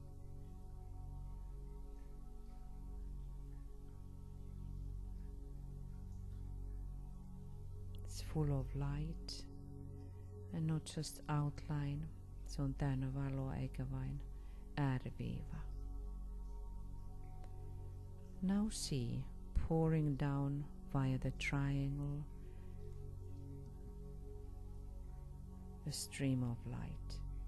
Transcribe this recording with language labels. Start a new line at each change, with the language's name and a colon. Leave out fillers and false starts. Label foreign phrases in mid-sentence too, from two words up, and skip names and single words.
English: It's full of light and not just outline.
Finnish: Se on täynnä valoa eikä vain ääriviiva.
English: Now see, pouring down via the triangle, a stream of light.